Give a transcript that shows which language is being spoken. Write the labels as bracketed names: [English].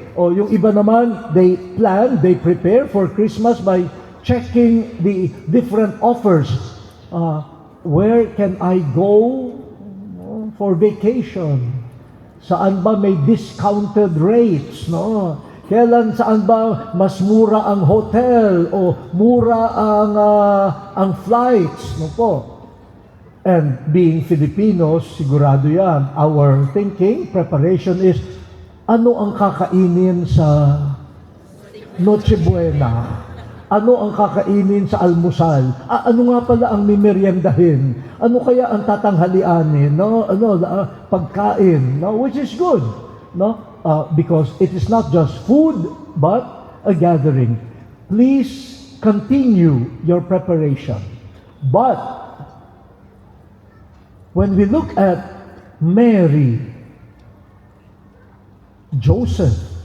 [Filipino] O yung iba naman, [English] they prepare for Christmas by checking the different offers. Where can I go for vacation? [Filipino] Saan ba may discounted rates, no? Saan ba mas mura ang hotel o mura ang flights, no po? [English] And being Filipinos, [Filipino] sigurado yan, [English] our thinking, preparation is, [Filipino] ano ang kakainin sa Noche Buena? Ano ang kakainin sa almusal? Ano nga pala ang mimeriendahin? Ano kaya ang tatanghalianin? [English] No? Pagkain, no? Which is good, no? Because it is not just food, but a gathering. Please continue your preparation. But when we look at Mary, Joseph,